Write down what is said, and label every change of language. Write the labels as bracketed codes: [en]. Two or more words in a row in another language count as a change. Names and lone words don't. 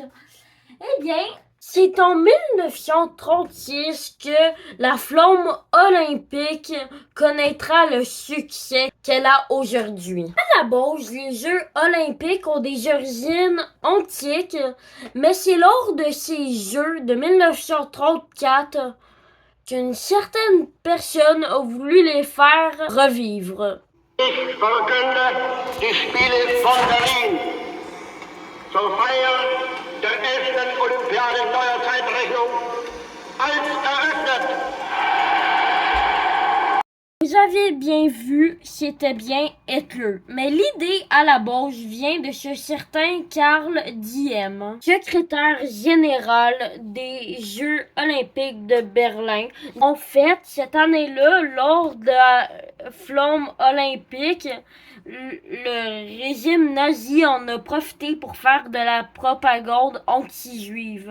[fr] Eh bien, c'est en 1936 que la flamme olympique connaîtra le succès qu'elle a aujourd'hui. À la base, les Jeux olympiques ont des origines antiques, mais c'est lors de ces Jeux de 1934 qu'une certaine personne a voulu les faire revivre. [de] Ich verkünde die Spiele von Berlin zur Feier der 11. Olympiade neuer Zeitrechnung als eröffnet. [fr] Vous avez bien vu, c'était bien Hitler. Mais l'idée à la base vient de ce certain Karl Diem, secrétaire général des Jeux olympiques de Berlin. En fait, cette année-là, lors de la flamme olympique, le régime nazi en a profité pour faire de la propagande anti-juive.